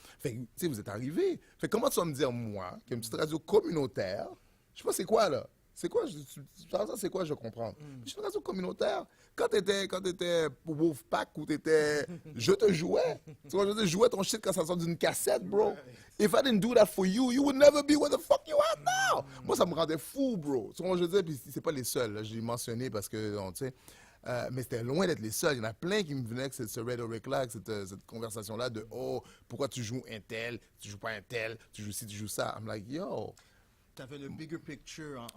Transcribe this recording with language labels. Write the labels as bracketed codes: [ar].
[fr] Fait que, tu sais, vous êtes arrivé. Fait que comment tu vas me dire, moi, qu'il y a une petite radio communautaire, je sais pas c'est quoi, là. C'est quoi, c'est quoi, je comprends. Je suis une radio communautaire. Quand t'étais Wolfpack ou t'étais, je te jouais. Tu vois, je jouais ton shit quand ça sort d'une cassette, bro. [en] If I didn't do that for you, you would never be where the fuck you are now. [fr] Moi, ça me rendait fou, bro. Tu vois, je veux dire, puis c'est pas les seuls, là, je l'ai mentionné parce que, tu sais, mais c'était loin d'être les seuls. Il y en a plein qui me venaient avec ce rhetoric-là, cette conversation-là de, oh, pourquoi tu joues un tel, tu joues pas un tel, tu joues ci, tu joues ça. [en] I'm like, yo. [fr] Tu avais le [en] bigger picture